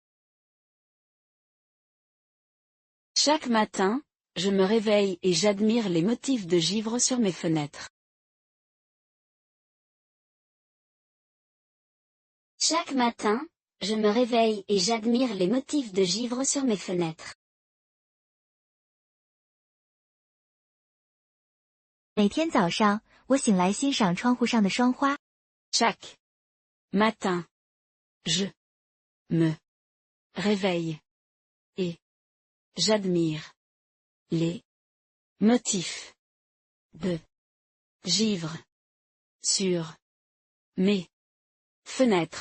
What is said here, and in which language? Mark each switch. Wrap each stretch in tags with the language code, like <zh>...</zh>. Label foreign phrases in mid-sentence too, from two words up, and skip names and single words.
<fr>Chaque matin, je me réveille et j'admire les motifs de givre sur mes fenêtres. Chaque matin, je me réveille et j'admire les motifs de givre sur mes fenêtres.</fr> <zh>每天早上，我醒来欣赏窗户上的霜花。</zh> <fr>Chaque matin, je me réveille et j'admire les motifs de givre sur mes fenêtres.</fr>